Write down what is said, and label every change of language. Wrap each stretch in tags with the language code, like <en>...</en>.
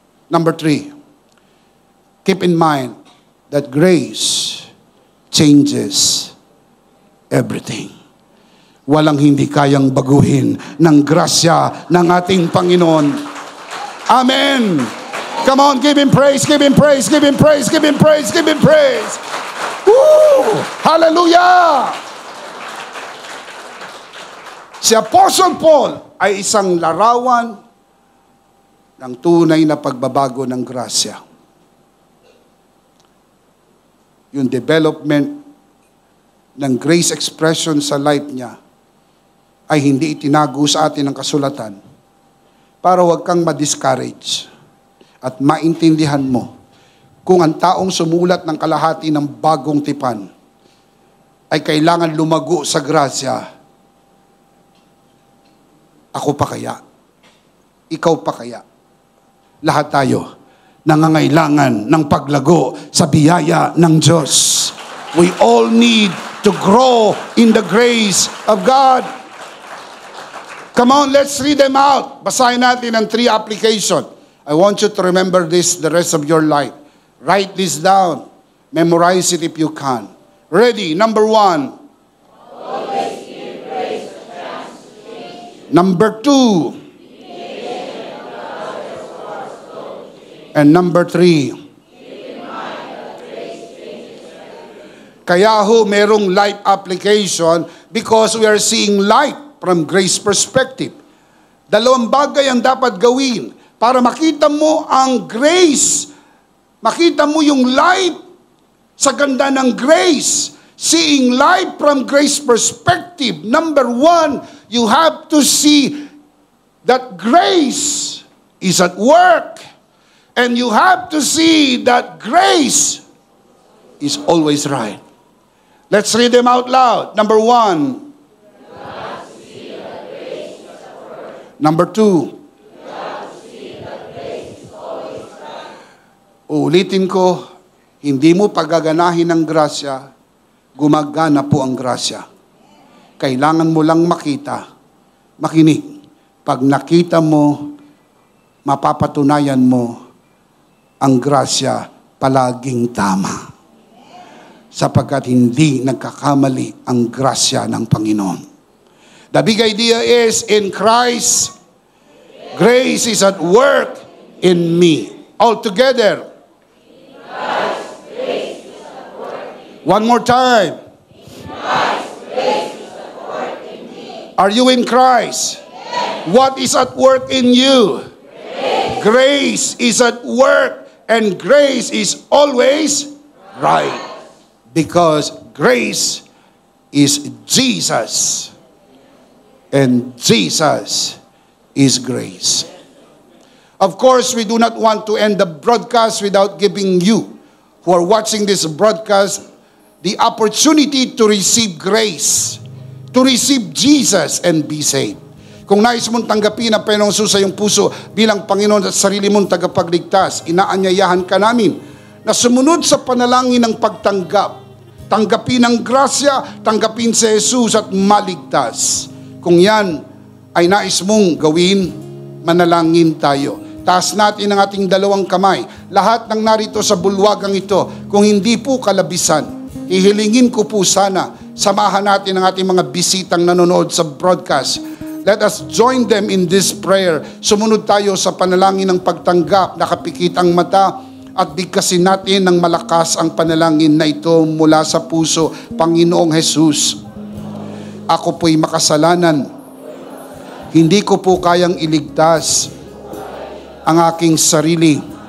<en>Number 3, keep in mind that grace changes everything.</en> <tl>Walang hindi kayang baguhin ng grasya ng ating Panginoon. Amen.</tl> <en>Come on, give Him praise, give Him praise, give Him praise, give Him praise, give Him praise. Woo! Hallelujah!</en> <tl>Si Apostle Paul ay isang larawan ng tunay na pagbabago ng grasya. Yung development ng grace expression sa life niya ay hindi itinago sa atin ng kasulatan para huwag kang ma-discourage at maintindihan mo kung ang taong sumulat ng kalahati ng bagong tipan ay kailangan lumago sa grasya. Ako pa kaya? Ikaw pa kaya? Lahat tayo nangangailangan ng paglago sa biyaya ng Diyos.</tl> <en>We all need to grow in the grace of God. Come on, let's read them out.</en> <tl>Basahin natin ang 3 application.</tl> <en>I want you to remember this the rest of your life. Write this down. Memorize it if you can. Ready? Number 1. Always give grace a chance to change. Number 2. And number 3.</en> <tl>Kaya ho, merong</tl> <en>life application because we are seeing life from grace perspective.</en> <tl>2 bagay ang dapat gawin para makita mo ang grace. Makita mo yung life sa ganda ng grace.</tl> <en>Seeing life from grace perspective. Number 1, you have to see that grace is at work. And you have to see that grace is always right. Let's read them out loud. Number 1. Number 2.</en> <tl>Uulitin ko, hindi mo pagaganahin ng grasya, gumagana po ang grasya. Kailangan mo lang makita, makinig. Pag nakita mo, mapapatunayan mo, ang grasya palaging tama. sapagkat hindi nagkakamali ang grasya ng Panginoon.</tl> <en>The big idea is, in Christ, grace is at work in me. All together. One more time. Are you in Christ? What is at work in you? Grace is at work, and grace is always right. Because grace is Jesus. And Jesus is grace. Of course, we do not want to end the broadcast without giving you, who are watching this broadcast, the opportunity to receive grace, to receive Jesus and be saved.</en> <tl>Kung nais mong tanggapin ang Panginoong Jesus sa iyong puso bilang Panginoon at sarili mong tagapagligtas, inaanyayahan ka namin na sumunod sa panalangin ng pagtanggap. Tanggapin ang grasya, tanggapin si Jesus at maligtas. Kung yan ay nais mong gawin, manalangin tayo. Taas natin ang ating dalawang kamay. Lahat ng narito sa bulwagang ito, kung hindi po kalabisan, ihilingin ko po sana, samahan natin ang ating mga bisitang nanonood sa broadcast.</tl> <en>Let us join them in this prayer.</en> <tl>Sumunod tayo sa panalangin ng pagtanggap, nakapikit ang mata, at bigkasin natin ng malakas ang panalangin na ito mula sa puso. Panginoong Jesus, ako po'y makasalanan. Hindi ko po kayang iligtas ang aking sarili.</tl>